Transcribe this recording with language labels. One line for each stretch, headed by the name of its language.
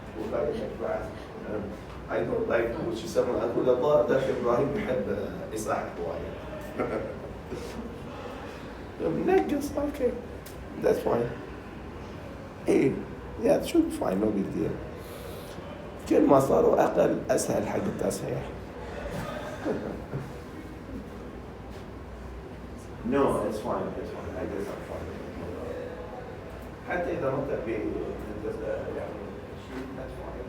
Arabic: وقاعد بعد
English: I don't like
Arabic: وش يسمونه اقول الله داخل ابراهيم يحب يصحح وايد. نقص اوكي
English: that's fine.
Arabic: ايه
English: yeah it should be fine no big deal.
Arabic: كل ما صاروا اقل اسهل حق التصحيح.
English: No, it's fine. I guess I'm fine.
Arabic: حتى إذا ما تبي يعني شيء
English: that's fine.